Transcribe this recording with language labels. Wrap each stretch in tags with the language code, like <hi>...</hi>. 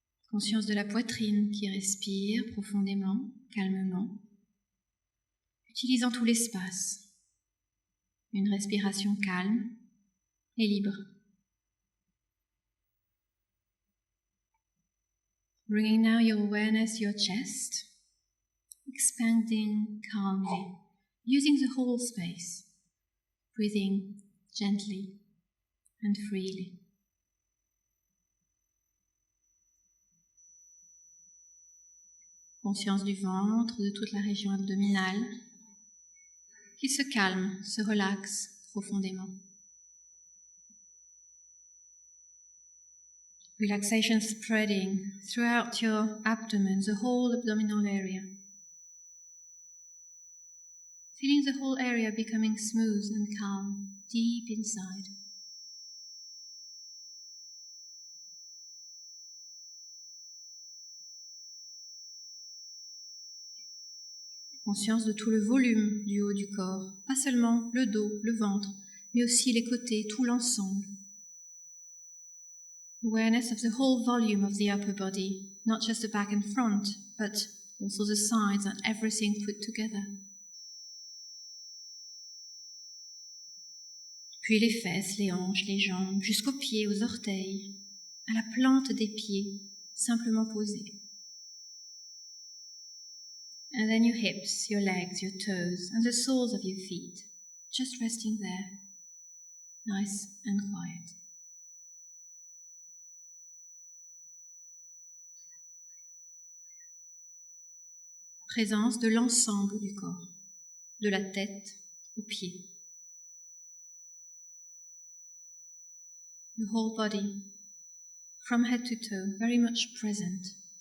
<fr>Conscience de la poitrine qui respire profondément, calmement, utilisant tout l'espace. Une respiration calme et libre.</fr> <en>Bringing now your awareness to your chest, expanding calmly, using the whole space, breathing gently and freely.</en> <fr>Conscience du ventre, de toute la région abdominale, qui se calme, se relaxe profondément.</fr> <en>Relaxation spreading throughout your abdomen, the whole abdominal area. Feeling the whole area becoming smooth and calm, deep inside.</en> <fr>Conscience de tout le volume du haut du corps, pas seulement le dos, le ventre, mais aussi les côtés, tout l'ensemble.</fr> <en>Awareness of the whole volume of the upper body, not just the back and front, but also the sides and everything put together.</en> <fr>Puis les fesses, les hanches, les jambes, jusqu'aux pieds, aux orteils, à la plante des pieds, simplement posée.</fr> <en>And then your hips, your legs, your toes, and the soles of your feet, just resting there, nice and quiet.</en> <fr>Présence de l'ensemble du corps, de la tête aux pieds.</fr> <en>The whole body, from head to toe, very much present.</en>